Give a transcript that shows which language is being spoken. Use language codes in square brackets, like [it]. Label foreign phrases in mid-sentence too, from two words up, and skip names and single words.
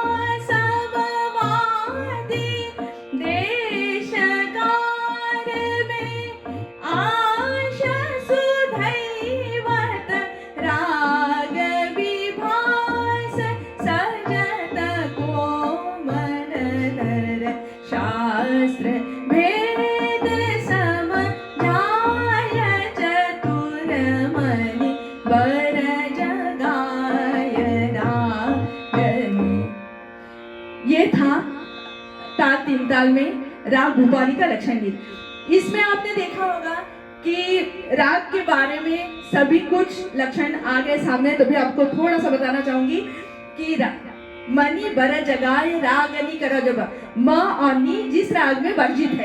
[hi] समवादी, देशकार में आशा सुधैवत, राग विभास सजत कोमल धर, शास्त्र भेद समझाय चतुर, मणि बर जगाय रागनी। ये था ताल तीन ताल में राग भूपाली का लक्षण गीत। इसमें आपने देखा होगा कि राग के बारे में सभी कुछ लक्षण आ गए सामने, तो भी आपको थोड़ा सा बताना चाहूंगी कि मणि बर जगाए रागनी करो जब, म और नी जिस राग में वर्जित है।